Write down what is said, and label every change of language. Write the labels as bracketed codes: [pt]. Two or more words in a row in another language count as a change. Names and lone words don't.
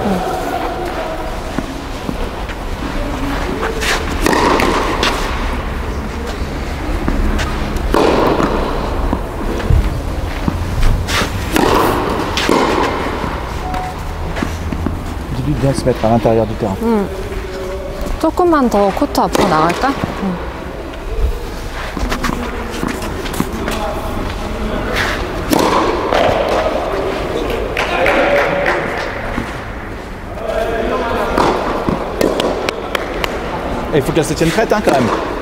[fr] Dis-lui de bien se mettre à l'intérieur du terrain. [ko] 조금만 더 코트 앞으로 나갈까? [fr] Et il faut qu'elle se tienne prête, hein, quand même.